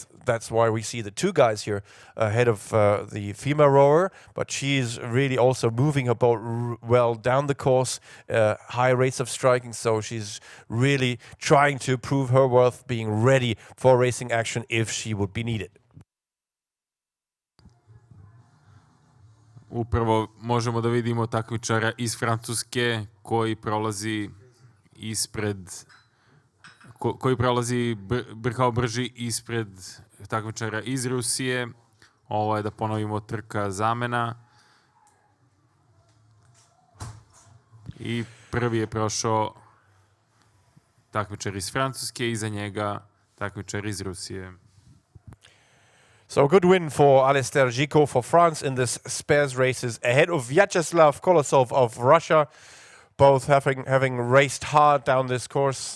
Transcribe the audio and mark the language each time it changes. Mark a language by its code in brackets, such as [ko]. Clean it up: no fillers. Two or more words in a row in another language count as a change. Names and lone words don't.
[en] That's why we see the two guys here ahead of the female rower. But she's really also moving her boat well down the course, high rates of striking. So she's really trying to prove her worth, being ready for racing action if she would be needed. [sr] Upravo možemo da vidimo takmičara iz Francuske koji prolazi kao brži ispred takmičara iz Rusije. Ovo je, da ponovimo, trka zamena. I prvi je prošao takmičar iz Francuske, iza njega takmičar iz Rusije. [en] So a good win for Alistair Giko for France in this Spares races, ahead of Vyacheslav Kolosov of Russia, both having raced hard down this course.